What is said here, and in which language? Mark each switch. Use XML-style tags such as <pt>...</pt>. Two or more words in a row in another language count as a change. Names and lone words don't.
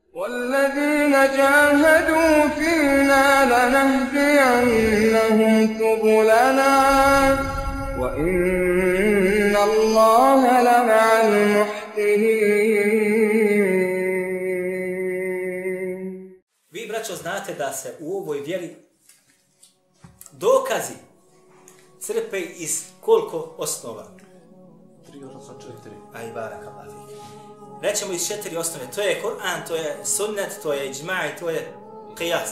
<ar>والذين جاهدوا فينا لنهدينهم سبلنا وإن الله لمع المحسنين.</ar> <bs>Vi, braćo, znate da se u ovoj vjeri dokazi crpe iz koliko osnova? 3, odnosno 4. Aj,</bs> <ar>بارك الله فيك.</ar> <bs>Rećemo iz 4 osnove. To je Kur'an, to je sunnet, to je iđma i to je qiyas.</bs>